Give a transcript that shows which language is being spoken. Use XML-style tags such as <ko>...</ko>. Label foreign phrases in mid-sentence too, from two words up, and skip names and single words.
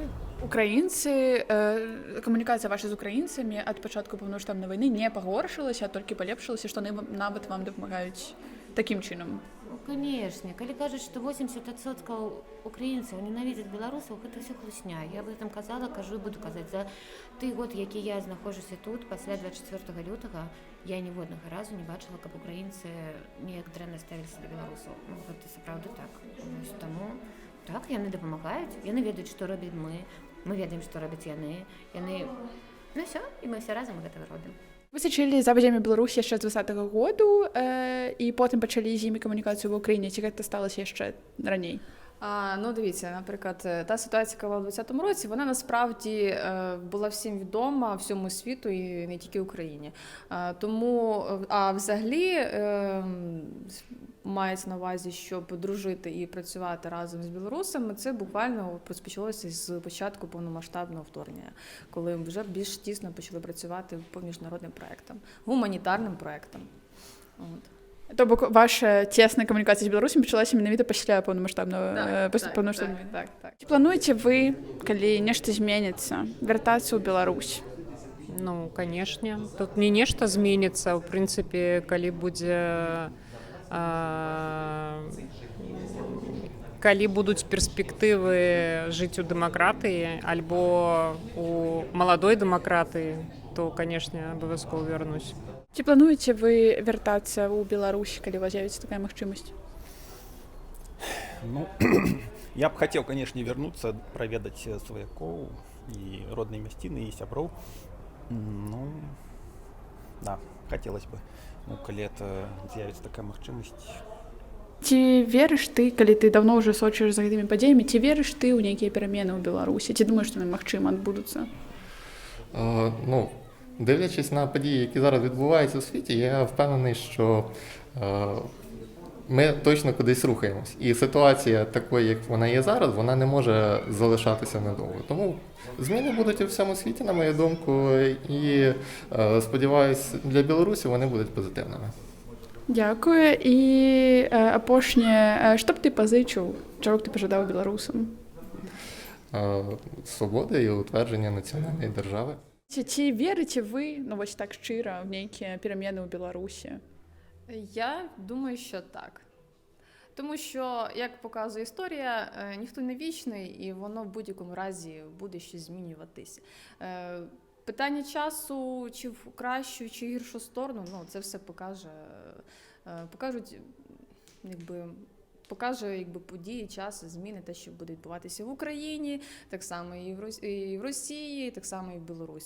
<be>Украінцы, камунікацыя ваша з украінцамі ад пачатку паўнамаштабнай вайны не пагоршылася, а толькі палепшылася, што нават вам дапамагаюць такім чынам. Конечно. Калі кажуць, што 80% украінцаў ненавідзяць беларусаў, гэта ўсё хлусня.</be> <ru>Я об этом</ru> <be>казала, кажу і буду казаць. За той год, які я знаходжуся тут, пасля 24 лютага, я ніводнага разу не бачыла, каб украінцы неяк дрэнна ставіліся да беларусаў. Ну, гэта сапраўды так. Таму так, яны дапамагаюць, яны ведаюць, што робім мы ведаем, што робяць яны. Ну ўсё, і мы ўсе разам гэта робім. Вы сачылі за падзеямі Беларусі яшчэ з 2020 году і потым пачалі з імі камунікацыю ва ўкраіне. Ці гэта сталася яшчэ раней?</be> <uk>Ну, дивіться, наприклад, та ситуація, яка була в 2020 році, вона насправді була всім відома, всьому світу і не тільки Україні. Тому, а взагалі, мається на увазі, щоб дружити і працювати разом з білорусами, це буквально розпочалося з початку повномасштабного вторгнення, коли вже більш тісно почали працювати по міжнародним проектам, гуманітарним проектам. От.</uk> <be>Тобто ваша тісна комунікація з Білорусі почалася менавіта пасля повномасштабного повномасштабної. Так. Ці плануеце вы, калі нешта зменіцца, вяртацца ў Беларусь? Ну, конечно. Тут не нешта зменіцца, в прынцыпе, калі будзе калі будуць перспектывы жыць у дэмакратыі альбо у маладой дэмакратыі, то, конечно, абавязкова вярнусь. Ці плануеце вы вяртацца ў Беларусь, калі у вас з'явіцца такая магчымасць?</be> <ru>Ну, я б хотел, конечно, вернуться, проведать сваякоў и родные мясціны, и сяброў. Ну, да, хотелось бы.</ru> <be>Ну, калі это з'явіцца такая магчымасць. Ці верыш ты, калі ты давно ўжо сочыш за гэтымі падзеямі, ці верыш ты ў нейкія перамены ў Беларусі? Ці думаеш, што яны магчыма адбудуцца?</be> <uk>Ну, дивлячись на події, які зараз відбуваються у світі, я впевнений, що ми точно кудись рухаємось. І ситуація такою, як вона є зараз, вона не може залишатися надовго. Тому зміни будуть у всьому світі, на мою думку, і сподіваюся, для Білорусі вони будуть позитивними. Дякую.</uk> <be>І апошняе, што б ты пазычыў, чаго б ты пажадаў беларусам?</be> <uk>Свободи і утвердження національної держави.</uk> <be>Ці верыце вы, ну вось так шчыра, в нейкія перамены ў Беларусі?</be> <uk>Я думаю, що так. Тому що, як показує історія, ніхто не вічний, і воно в будь-якому разі буде щось змінюватись. Питання часу, чи в кращу, чи гіршу сторону, ну, це все покаже події, час, зміни, те, що буде відбуватися в Україні, так само і в Росії, так само і в Білорусі.</uk>